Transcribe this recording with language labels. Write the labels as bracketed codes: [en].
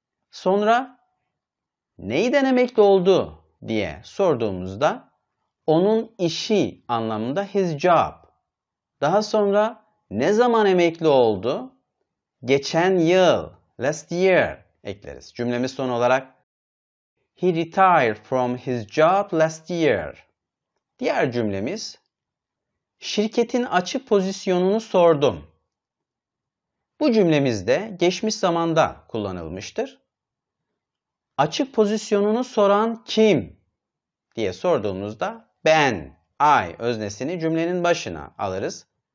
[tr] Sonra neyi denemekte oldu diye sorduğumuzda onun işi anlamında [en] his job. [tr] Daha sonra ne zaman emekli oldu? Geçen yıl, [en] last year [tr] ekleriz. Cümlemiz son olarak [en] he retired from his job last year. [tr] Diğer cümlemiz şirketin açık pozisyonunu sordum. Bu cümlemizde geçmiş zamanda kullanılmıştır. Açık pozisyonunu soran kim diye sorduğumuzda ben, I öznesini cümlenin başına alırız.